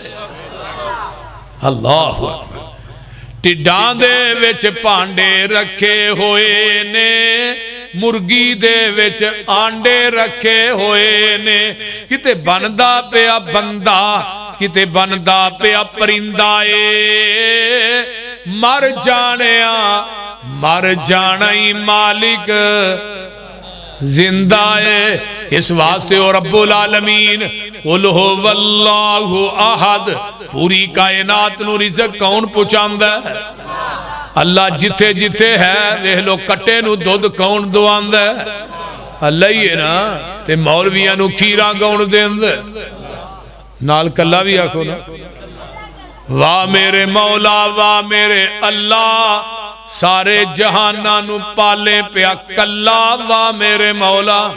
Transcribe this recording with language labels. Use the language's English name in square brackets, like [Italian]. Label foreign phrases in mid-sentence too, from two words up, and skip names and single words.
[Punjabi] اللہ ٹڈاں دے وچ بھانڈے رکھے ہوئے نے مرغی دے وچ آنڈے رکھے ہوئے نے کتے بندا پیا بندہ کتے بندا پیا پرندہ اے مر جانا ہی مالک زندہ ہے اس واسطے اور [Arabic] رب العالمين قل هو الله أحد [Punjabi] پوری کائنات نوں رزق کون پہنچاندا ہے اللہ جتھے جتھے ہے ویکھ لو کٹے نوں دُدھ کون دواندا ہے اللہ ہی ہے نا تے مولویاں نوں کھیرا کون دیندا نال کلا بھی آکھو نا واہ میرے مولا واہ میرے اللہ سارے جہاناں نوں پالے پیا کلا واہ میرے مولا वाह मेरे अल्लाह सारे जहाना नू पाले पिया कल्ला वाह मेरे मौला